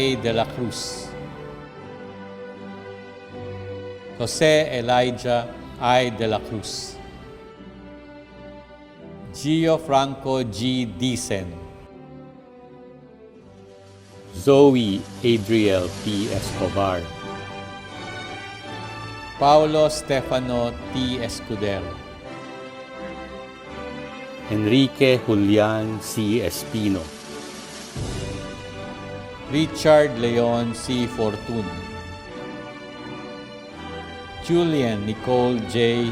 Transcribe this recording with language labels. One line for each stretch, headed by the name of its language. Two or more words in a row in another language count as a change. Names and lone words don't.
English: De la Cruz, Jose Elijah I. De la Cruz, Gio Franco G. Dicen, Zoe Adriel P. Escobar, Paulo Stefano T. Escudero, Enrique Julian C. Espino, Richard Leon C. Fortun, Julian Nicole J.